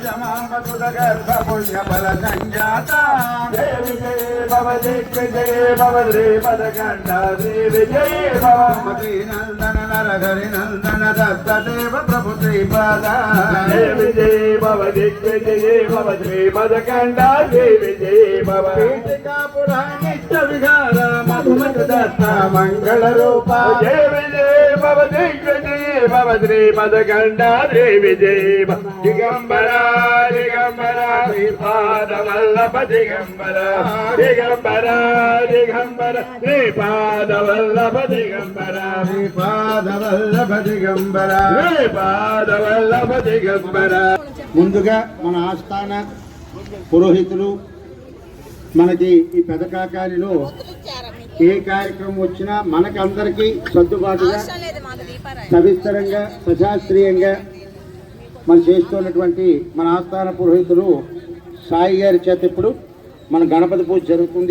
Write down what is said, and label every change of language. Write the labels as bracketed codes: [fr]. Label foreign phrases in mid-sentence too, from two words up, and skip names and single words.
[te] నందన నరహరి నందన దత్తదేవ ప్రభు శ్రీపాద జయ విజయ భవ దిగ్విజయ భవ శ్రీమదకండా జయ విజయ భవ పీఠికా పురాణిత్య విహార మధుమతి దత్త మంగళ రూప జయ విజయ భవ దిగ్విజయ భవ శ్రీమదకండా జయ విజయ [mr] दिगंबरा दिगंबरा श्रीपाद वल्लभ दिगंबरा दिगंबरा दिगंबरा श्रीपाद वल्लभ दिगंबरा श्रीपाद वल्लभ दिगंबरा श्रीपाद वल्लभ दिगंबरा. [te] ముందుగా మన ఆస్థాన పురోహితులు మనకి ఈ పెదకాకానిలో ఏ కార్యక్రమం వచ్చినా మనకందరికీ సర్దుబాటుగా సవిస్తరంగా సశాస్త్రీయంగా మనం చేస్తున్నటువంటి మన ఆస్థాన పురోహితులు సాయి గారి చేత ఇప్పుడు మన గణపతి పూజ జరుగుతుంది.